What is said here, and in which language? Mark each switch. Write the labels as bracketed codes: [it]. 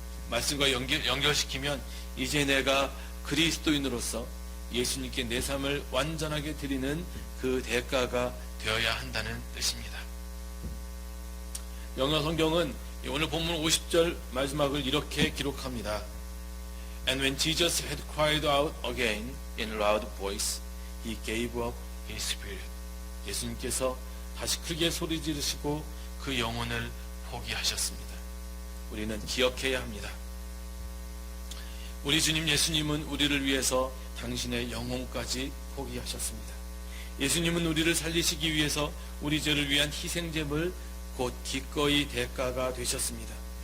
[ko] 말씀과 연결시키면 이제 내가 그리스도인으로서 예수님께 내 삶을 완전하게 드리는 그 대가가 되어야 한다는 뜻입니다. 영어 성경은 오늘 본문 50절 마지막을 이렇게 기록합니다. [en] And when Jesus had cried out again in loud voice, he gave up his spirit. [ko] 예수님께서 다시 크게 소리 지르시고 그 영혼을 포기하셨습니다. 우리는 기억해야 합니다. 우리 주님 예수님은 우리를 위해서 당신의 영혼까지 포기하셨습니다. 예수님은 우리를 살리시기 위해서 우리 죄를 위한 희생제물, 곧 기꺼이 대가가 되셨습니다.